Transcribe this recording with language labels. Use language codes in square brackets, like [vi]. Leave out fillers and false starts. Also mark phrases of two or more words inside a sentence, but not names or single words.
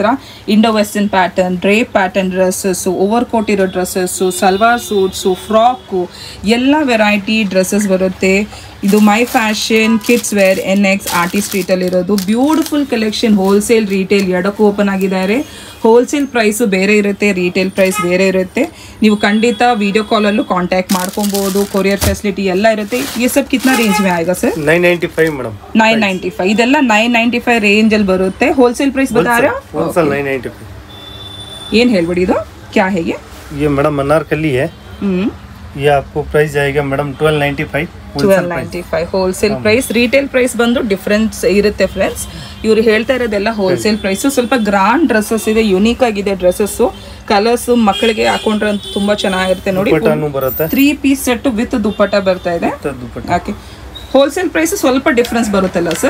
[en] Indo western pattern, drape pattern dresses, over coat [kn] ಇರೋ ಡ್ರೆಸ್ಸಸ್ಸು, ಸಲ್ವಾರ್ ಸೂಟ್ಸು, ಫ್ರಾಕು, ಎಲ್ಲ [en] variety dresses [kn] ಬರುತ್ತೆ. ಇದು ಮೈ ಫ್ಯಾಷನ್ ಕಿಡ್ಸ್ ವೇರ್ NX ಆರ್ಟಿ ಸ್ಟ್ರೀಟಲ್ಲಿರೋದು. [en] beautiful collection. wholesale retail [kn] ಎರಡಕ್ಕೂ ಓಪನ್ ಆಗಿದ್ದಾರೆ. [en] wholesale price [kn] ಬೇರೆ ಇರುತ್ತೆ, [en] retail price [kn] ಬೇರೆ ಇರುತ್ತೆ. ನೀವು ಖಂಡಿತ [en] video call [kn] ಕಾಂಟ್ಯಾಕ್ಟ್ ಮಾಡ್ಕೊಬೋದು. [en] courier facility [kn] ಎಲ್ಲ ಇರುತ್ತೆ. [hi] ये सब कितना रेंज में आएगा सर? [kn] 995 ಮೇಡಮ್. 995 ಇದೆಲ್ಲ 995 ರೇಂಜ್ ಅಲ್ಲಿ ಬರುತ್ತೆ. [en] wholesale price [hi] बता रहे हो? होलसेल 995. [kn] ಏನು ಹೇಳ್ಬಿಡಿ, ಇದು [hi] क्या है ये मैडम अनारकली है. ये आपको प्राइस जाएगा मैडम 1295 [en] wholesale price. retail price [kn] ಬಂದು ಡಿಫ್ರೆನ್ಸ್ ಇರುತ್ತೆ ಫ್ರೆಂಡ್ಸ್. ಇವ್ರು ಹೇಳ್ತಾ ಇರೋದೆಲ್ಲ [en] wholesale price. [kn] ಸ್ವಲ್ಪ [en] grand dresses [kn] ಇದೆ, ಯುನೀಕ್ ಆಗಿದೆ ಡ್ರೆಸ್ಸಸ್. ಕಲರ್ಸ್ ಮಕ್ಕಳಿಗೆ ಹಾಕೊಂಡ್ರೆ ತುಂಬಾ ಚೆನ್ನಾಗಿರುತ್ತೆ ನೋಡಿ. [en] 3 piece set with [kn] ದುಪ್ಪಟ್ಟ ಬರ್ತಾ ಇದೆ. ಓಕೆ, [en] wholesale price [kn] ಸ್ವಲ್ಪ ಡಿಫ್ರೆನ್ಸ್ ಬರುತ್ತಲ್ಲ ಸರ್?